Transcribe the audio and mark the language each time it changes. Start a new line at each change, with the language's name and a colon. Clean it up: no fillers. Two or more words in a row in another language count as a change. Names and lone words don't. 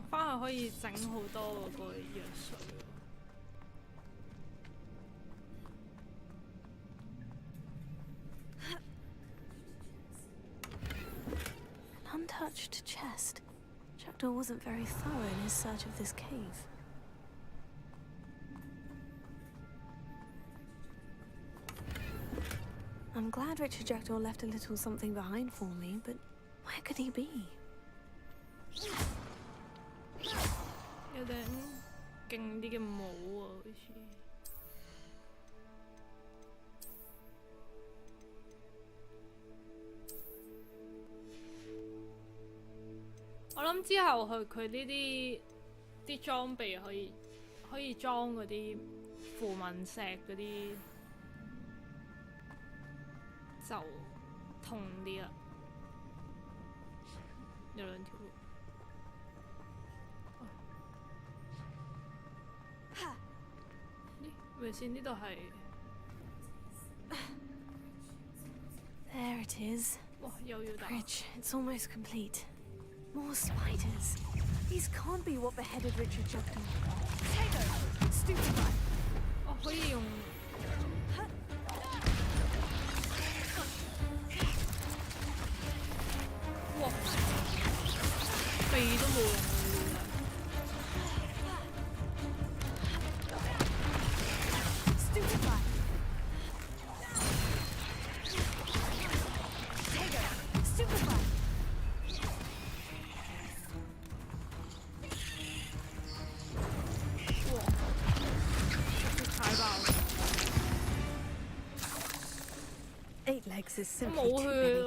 Cantonese: 係可以整好多嗰個藥水。
English: An untouched chest. Jackdaw wasn't very thorough in his search of this cave. I'm glad Richard Jackdaw left a little something behind for me, but where could he be?
Cantonese: 有頂勁啲嘅帽啊，好似。我諗之後佢呢啲裝備可以裝嗰啲符文石嗰啲。就痛啲啦，有兩條路。咪先呢度係。
English: There it is.
Cantonese: 哇，又要打。
English: Bridge, it's almost complete. More spiders. These can't be what beheaded Richard Jackdaw. Potato, stupefy.
Cantonese: 哦，可以用。 哇！避都冇用啊！
English: Stupefy. Potato, stupefy.
Cantonese: 哇！太爆啦！
English: 8 legs is simply
Cantonese: 冇
English: too
Cantonese: 血
English: many.